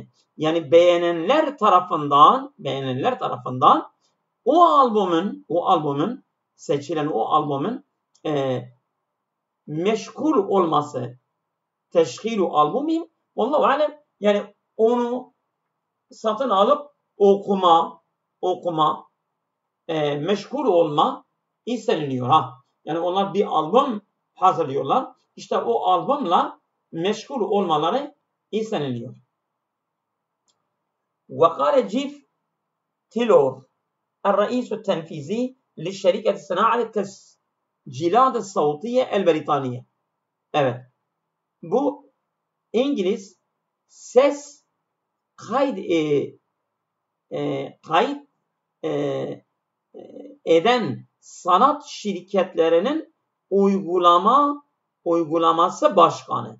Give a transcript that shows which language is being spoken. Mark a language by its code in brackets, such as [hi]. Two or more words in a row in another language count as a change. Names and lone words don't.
[tr] Yani beğenenler tarafından o albümün seçilen o albümün meşgul olması, teşhiru albümü, [ar] والله أعلم, [tr] yani onu satın alıp okuma, meşgul olma isteniliyor. Yani onlar bir albüm hazırlıyorlar. İşte o albümle meşgul olmaları isteniliyor. [ar] وقال جيف تيلور الرئيس التنفيذي لشركة صناعة التسجيلات الصوتية البريطانية. [tr] Evet. Bu İngiliz ses kayıt eden sanat şirketlerinin uygulaması başkanı.